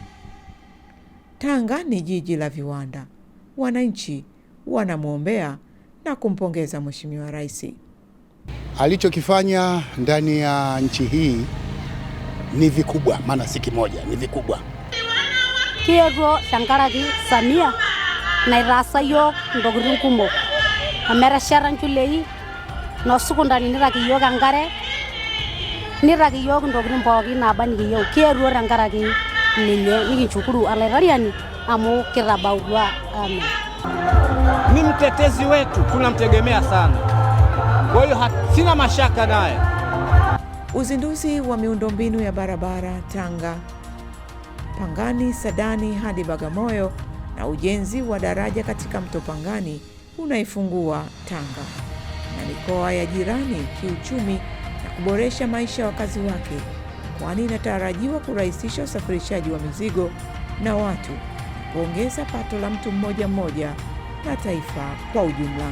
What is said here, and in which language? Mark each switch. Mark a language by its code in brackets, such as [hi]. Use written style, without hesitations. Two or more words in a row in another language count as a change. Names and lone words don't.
[sw] Tanga ni jiji la viwanda. Wananchi wanamwombea na kumpongeza Mheshimiwa Rais. Alichokifanya ndani ya nchi hii ni vikubwa, maana si kimoja, ni vikubwa. [mas] Kiego Shankaraki Samia nairasa yok ndokitin kumok. Amerashara nchulei no sukundani niraki yok enkare, niraki yok ntokitin pookin naaba nikiyieu. Kietuo tenkaraki ninye nikinshukuru alaitariani amu kitabautua. Amen. [sw] Ni mtetezi wetu, tunamtegemea sana. Kwa hiyo sina mashaka naye. Uzinduzi wa miundombinu ya barabara Tanga, Pangani, Sadani hadi Bagamoyo na ujenzi wa daraja katika mto Pangani unaifungua Tanga na mikoa ya jirani kiuchumi na kuboresha maisha ya wakazi wake, kwani inatarajiwa kurahisisha usafirishaji wa mizigo na watu, kuongeza pato la mtu mmoja mmoja na taifa kwa ujumla.